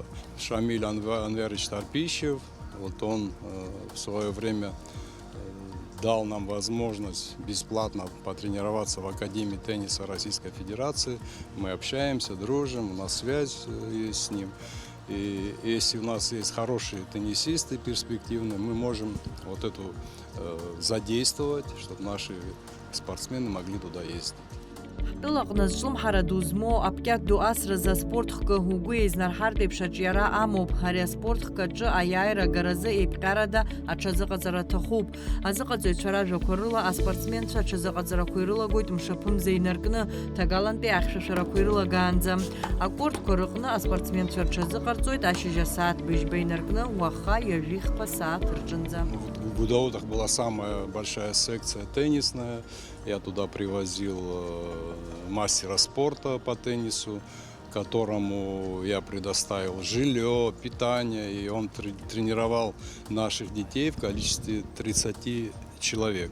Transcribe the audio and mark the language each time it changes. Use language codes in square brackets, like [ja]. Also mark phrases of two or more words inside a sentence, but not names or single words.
[ru] Шамиль Анверович Тарпищев, вот он в свое время дал нам возможность бесплатно потренироваться в Академии тенниса Российской Федерации. Мы общаемся, дружим, у нас связь есть с ним. И если у нас есть хорошие теннисисты перспективные, мы можем вот эту задействовать, чтобы наши спортсмены могли туда ездить. [ab] Тылаҟны зҿлымҳара ду змоу аԥкьат ду асразы аспорт хкы угәы еизнарҳартә еиԥш аҿиара амоуп. Ари аспорт хкы аҿы аиааира агаразы еиԥҟьарада аҽазыҟаҵара аҭахуп. Азыҟаҵаҩцәа ражәақәа рыла аспортсменцәа аҽазыҟаҵарақәа ирылагоит мшаԥымза инаркны, ҭагалантәи ахьшәашәарақәа ирылагаанӡа. Акортқәа рыҟны аспортсменцәа рҽазыҟарҵоит ашьыжь асааҭ быжьба инаркны уаха ҩажәихԥа сааҭ рҿынӡа. [ru] В Гудаутах была самая большая секция теннисная. Я туда привозил мастера спорта по теннису, которому я предоставил жилье, питание, и он тренировал наших детей в количестве 30 человек.